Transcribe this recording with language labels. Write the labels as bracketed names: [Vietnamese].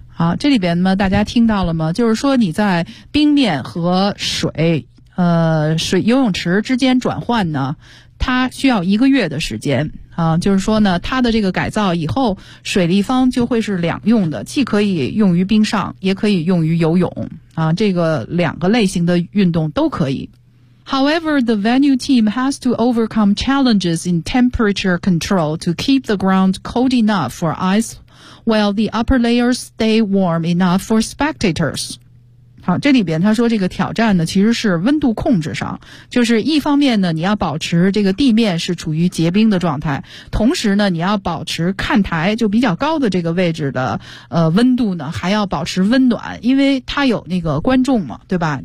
[Chinese] 好，这里边呢，大家听到了吗？就是说你在冰面和水游泳池之间转换呢，它需要一个月的时间。啊，就是说呢，它的这个改造以后，水立方就会是两用的，既可以用于冰上，也可以用于游泳。啊，这个两个类型的运动都可以。 [English] However, the venue team has to overcome challenges in temperature control to keep the ground cold enough for ice while the upper layers stay warm enough for spectators. [Chinese] 好，这里边他说这个挑战呢其实是温度控制上，就是一方面呢你要保持这个地面是处于结冰的状态，同时呢你要保持看台就比较高的这个位置的温度呢还要保持温暖，因为它有那个观众嘛，对吧？